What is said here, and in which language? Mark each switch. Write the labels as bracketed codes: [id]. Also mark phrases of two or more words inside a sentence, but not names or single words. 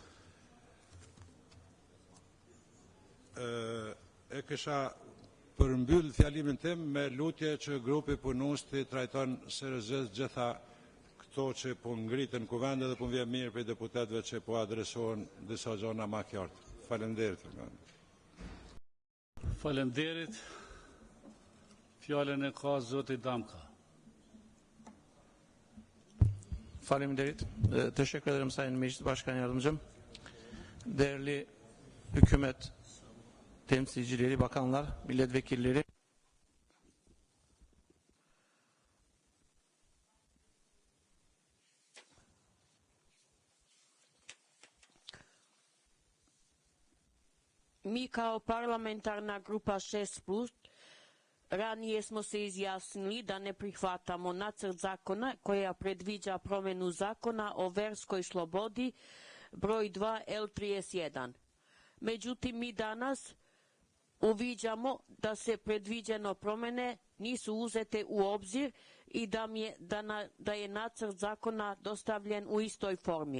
[sq] E kësha përmbyll fjalimin tim me lutje që grupi punus të trajton seriozisht gjitha këto që po ngritën Kuvendit dhe po vjen mirë për deputetëve që po adresohen disa gjona ma qartë. Faleminderit. Faleminderit. Fjalën e ka zoti Damka. Faleminderit. [tr] Teşekkür ederim Sayın Meclis Başkan Yardımcım. Değerli hükümet temsilcileri, bakanlar, milletvekilleri. [bs] Mi kao parlamentarna grupa 6+, ranije smo se izjasnili da ne prihvatamo nacrt zakona koja predviđa promjenu zakona o verskoj slobodi broj 2 L31. Međutim, mi danas uviđamo da se predviđeno promjene nisu uzete u obzir i da je nacrt zakona dostavljen u istoj formi.